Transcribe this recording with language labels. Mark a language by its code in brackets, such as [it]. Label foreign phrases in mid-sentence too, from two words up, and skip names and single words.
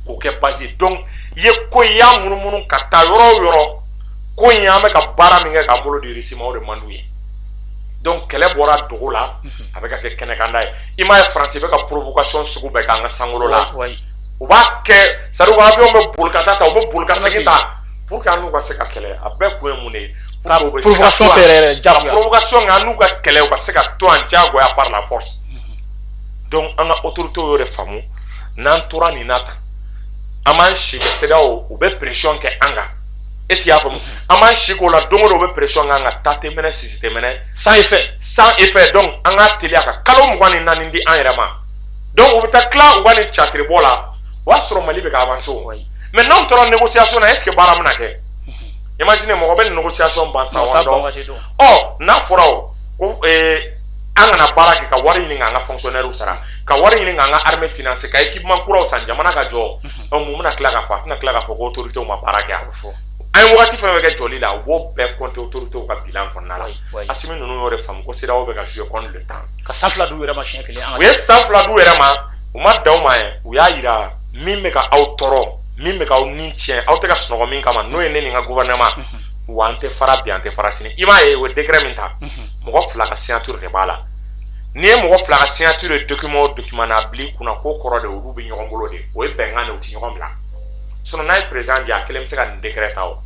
[bm] k'o kɛ base ye donc i ye ko in i y'a munumunu ka taa yɔrɔ o yɔrɔ ko in an bɛ ka baara min kɛ k'an bolo di Russie ma o de man d'u ye donc kɛlɛ bɔra dogo la a bɛ ka kɛ kɛnɛkanda ye i m'a ye France bɛ ka provocation sugu bɛɛ k'an ka sankolo la u b'a kɛ [fr] c'est à dire [bm] u ka avion bɛ boli ka taa u bɛ boli ka segin ta [fr] pour que [bm] an n'u ka se ka kɛlɛ a bɛɛ kun ye mun de ye provocation kɛ yɛrɛ jagoya provocation kɛ an n'u ka kɛlɛ u ka se ka to an jagoya [fr] par la force [bm] donc an ka autorités y'o de faamu n'an tora nin na tan an b'an si kɛ CEDEAO u bɛ pression kɛ an kan [fr] est ce que [bm] i y'a faamu an b'an si k'o la don o don u bɛ pression kɛ an kan taa tɛ mɛnɛ sisi tɛ mɛnɛ [fr] sans effet [bm] donc an k'a teliya ka kalo 24 di an yɛrɛ ma donc u bɛ taa tila u ka nin catiribɔ la o y'a sɔrɔ Mali bɛ ka avancer o mais n'anw tora négociation na [fr] est ce que [bm] baara bɛna kɛ imagine mɔgɔ bɛ nin négociation ban san wa dɔn n'a fɔra o ko an kana baara kɛ ka wari ɲini k'an ka fonctionnaires sara ka wari ɲini k'an ka armée financer ka équipement kuraw san jamana ka jɔ mun bɛna tila k'a fɔ a tɛna tila k'a fɔ ko autorités ma baara kɛ an ye wagati fɛn fɛn kɛ jɔli la u b'o bɛɛ compter autorités ka bilan kɔnɔna la Assimi ninnu y'o de faamu ko CEDEAO bɛ ka [fr] jouer contre le temps [bm] ka san 2 d'u yɛrɛ ma siɲɛ kelen u ye san 2 d'u yɛrɛ ma u ma dan u ma ye u y'a yira min bɛ ka aw tɔɔrɔ min bɛ k'aw ni tiɲɛ aw tɛ ka sunɔgɔ min kama n'o ye ne ni n ka gouvernement wa an tɛ fara bi an tɛ fara sini i b'a ye o ye décret min ta mɔgɔ 2 ka signature de b'a la n'i ye mɔgɔ 2 ka signature ye document o document na bila i kunna k'o kɔrɔ de olu bɛ ɲɔgɔn bolo de o ye bɛnkan de u tɛ ɲɔgɔn bila sinon n'a ye président di a kelen bɛ se ka nin décret ta o